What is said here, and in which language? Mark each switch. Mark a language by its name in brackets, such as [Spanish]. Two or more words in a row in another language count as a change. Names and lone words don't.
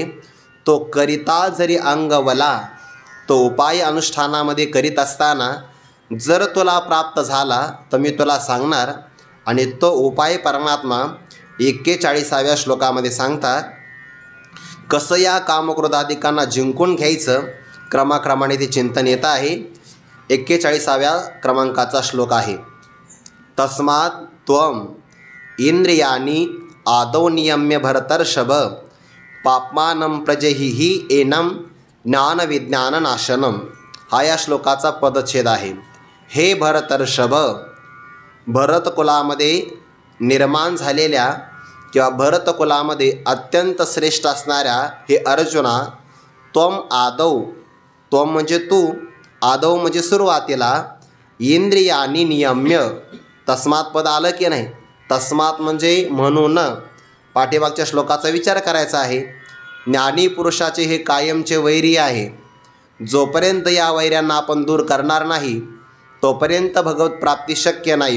[Marathi] तो करिता जरी अंगवला, तो उपाय अनुष्ठानामध्ये करीत असताना जर तुला प्राप्त झाला तर मी तुला सांगणार. आणि तो उपाय परमात्मा 41व्या श्लोकामध्ये सांगतात. कसं या कामक्रोधादिकांना जिंकून घ्यायचं क्रमाक्रमाने ते चिंतन येत आहे. 41व्या क्रमांकाचा श्लोक आहे. [Sanskrit] तस्मात् त्वम इंद्रियाणी आदौ नियम्य भरतर्षभ पाप्मानं प्रजहिहि एनं ज्ञानविज्ञान नाशनम. [Marathi] हा या श्लोकाचा पदच्छेद आहे. हे भरतर्षभ, भरतकुलामध्ये निर्माण झालेल्या किंवा भरतकुलामध्ये अत्यंत श्रेष्ठ असणाऱ्या हे अर्जुना, [Sanskrit] त्वम आदौ, [Marathi] त्वम म्हणजे तू, आदौ म्हणजे सुरुवातीला, [Sanskrit] इंद्रियानी नियम्य, [Marathi] तस्मात पद आलं की नाही? तस्मात म्हणजे म्हणून. पाठीमागच्या श्लोकाचा विचार करायचा आहे. ज्ञानी पुरुषाचे हे कायमचे वैरी आहे. जोपर्यंत या वैऱ्यांना आपण दूर करणार नाही तोपर्यंत भगवत प्राप्ती शक्य नाही.